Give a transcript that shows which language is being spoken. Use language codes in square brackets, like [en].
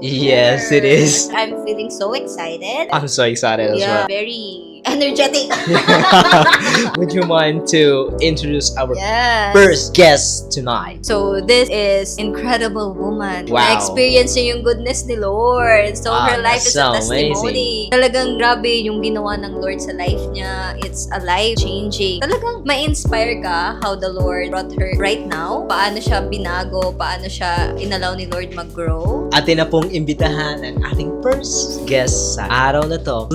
[en] Yes, it is. I'm feeling so excited. I'm so excited as well. Very energetic. Would you mind to introduce our Yes. first guest tonight? So, this is incredible woman. Wow. [tl] Na-experience niya yung goodness ni Lord. So, [en] Wow, her life is that's so a testimony. [tl] Talagang grabe yung ginawa ng Lord sa life niya. [en] It's a life-changing. [tl] Talagang ma-inspire ka [en] how the Lord brought her right now. [tl] Paano siya binago, paano siya inalaw ni Lord mag-grow. Atin na pong imbitahan ang ating first guest sa araw na to.